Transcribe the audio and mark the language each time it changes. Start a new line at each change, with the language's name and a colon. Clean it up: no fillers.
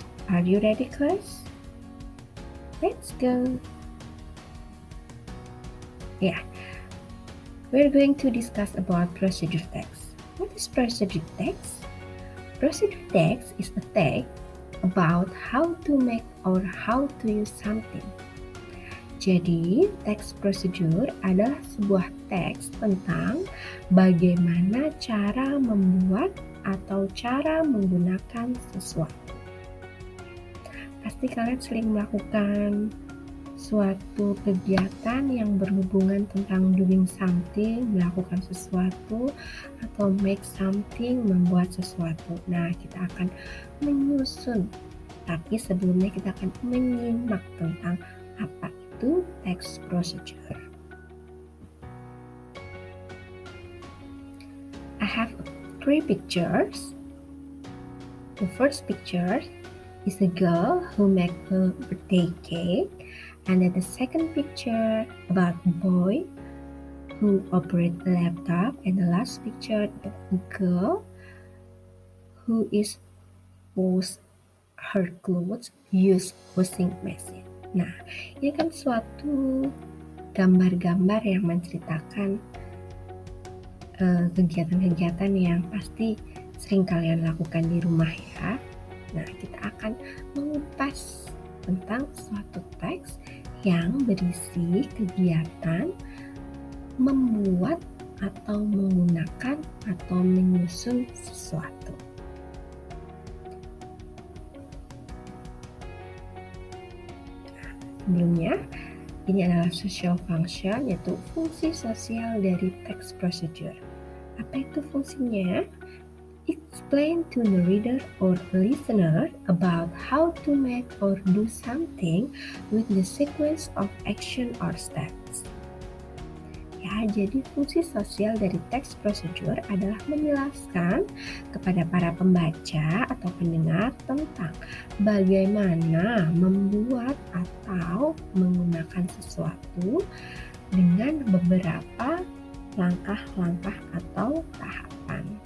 English: Are you ready, class? Let's go. Yeah, we're going to discuss about procedure text. What is procedure text? Procedure text is a text about how to make or how to use something.
Indonesian: Jadi, teks prosedur adalah sebuah teks tentang bagaimana cara membuat atau cara menggunakan sesuatu. Pasti kalian sering melakukan suatu kegiatan yang berhubungan tentang
English: doing something,
Indonesian: melakukan sesuatu, atau
English: make something,
Indonesian: membuat sesuatu. Nah, kita akan menyusun, tapi sebelumnya kita akan menyimak tentang apa itu text procedure.
English: I have 3 pictures. The first picture is a girl who makes a birthday cake. And then the second picture about a boy who operates a laptop, and the last picture about a girl who is wash her clothes use washing machine.
Indonesian: Nah, ini kan suatu gambar-gambar yang menceritakan kegiatan-kegiatan yang pasti sering kalian lakukan di rumah ya. Nah, kita akan mengupas tentang suatu teks yang berisi kegiatan membuat atau menggunakan atau menyusun sesuatu. Sebelumnya, ini adalah social function, yaitu fungsi sosial dari text procedure. Apa itu fungsinya?
English: Explain to the reader or listener about how to make or do something with the sequence of action or steps.
Indonesian: Ya, jadi fungsi sosial dari text procedure adalah menjelaskan kepada para pembaca atau pendengar tentang bagaimana membuat atau menggunakan sesuatu dengan beberapa langkah-langkah atau tahapan.